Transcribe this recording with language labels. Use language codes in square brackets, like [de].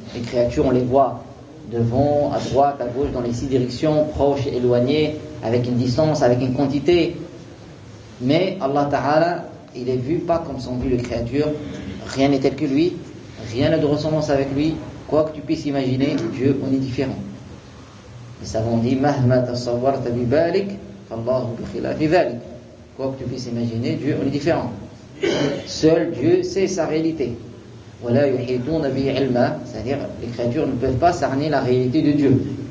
[fr] Les créatures, on les voit devant, à droite, à gauche, dans les six directions, proches, éloignées, avec une distance, avec une quantité. Mais Allah Ta'ala, il est vu pas comme sont vues les créatures. Rien n'est tel que lui, rien n'a de ressemblance avec lui. Quoi que tu puisses imaginer, Dieu, on est différent. Les savants disent, [ar] مَهْمَا تَصَوَّرْتَ بِبَالِكَ فَاللَّهُ بِخِلَافِ ذَلِكَ. [fr] Quoi que tu puisses imaginer, Dieu, on est différent. Seul Dieu sait sa réalité. Voilà, c'est-à-dire, les créatures ne peuvent pas cerner la réalité de Dieu.